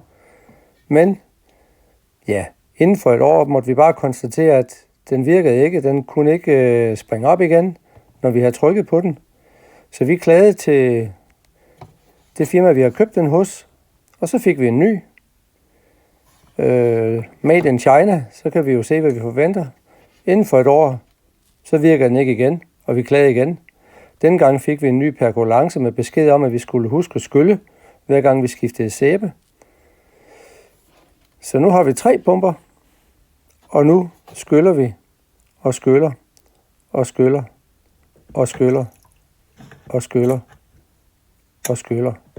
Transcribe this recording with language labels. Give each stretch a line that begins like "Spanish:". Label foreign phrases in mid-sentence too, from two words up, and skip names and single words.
Danish: Men ja, inden for et år måtte vi bare konstatere, at den virkede ikke. Den kunne ikke springe op igen, når vi havde trykket på den. Så vi klagede til det firma, vi har købt den hos, og så fik vi en ny.
English: Made in China,
Danish: så kan vi jo se, hvad vi forventer. Inden for et år, så virker den ikke igen, og vi klagede igen. Denne gang fik vi en ny pergolance med besked om, at vi skulle huske at skylle, hver gang vi skiftede sæbe. Så nu har vi 3 pumper, og nu skyller vi, og skyller, og skyller, og skyller, og skyller, og skyller.